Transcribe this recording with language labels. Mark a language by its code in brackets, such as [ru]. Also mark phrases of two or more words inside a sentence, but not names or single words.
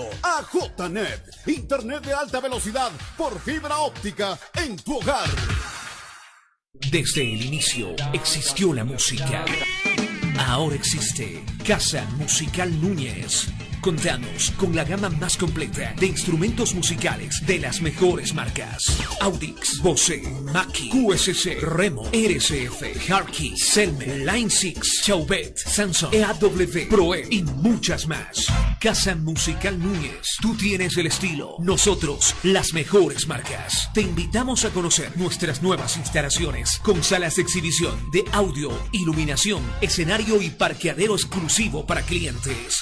[es] AJNet, internet de alta velocidad por fibra óptica en tu hogar. Desde el inicio existió la música. Ahora existe Casa Musical Núñez. Contamos con la gama más completa de instrumentos musicales de las mejores marcas: Audix, Bose, Mackie, QSC, Remo, RCF, Harkey, Selmer, Line 6, Chauvet, Samsung, EAW, Proe y muchas más. Casa Musical Núñez. Tú tienes el estilo, nosotros las mejores marcas. Te invitamos a conocer nuestras nuevas instalaciones con salas de exhibición de audio, iluminación, escenario y parqueadero exclusivo para clientes.